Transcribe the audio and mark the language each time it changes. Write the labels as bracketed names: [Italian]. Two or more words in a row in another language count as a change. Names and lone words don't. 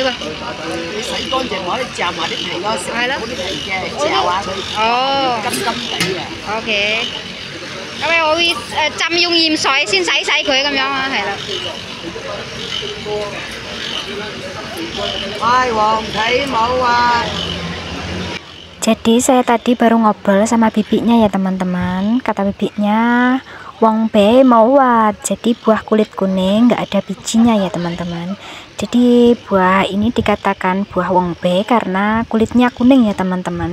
[Cantonese] 洗乾淨可以嚼埋啲皮咯，食嗰啲皮嘅嚼下佢，哦，金金地嘅。 OK，咁樣我會浸用鹽水先洗佢咁樣啊，係啦。唉，黃皮冇啊！ [Indonesian] Jadi saya tadi baru ngobrol sama bibinya ya teman-teman. Kata bibinya [Cantonese] 黃皮冇核, [Indonesian] jadi buah kulit kuning nggak ada bijinya ya teman-teman. Jadi buah ini dikatakan buah wongbei karena kulitnya kuning ya teman-teman.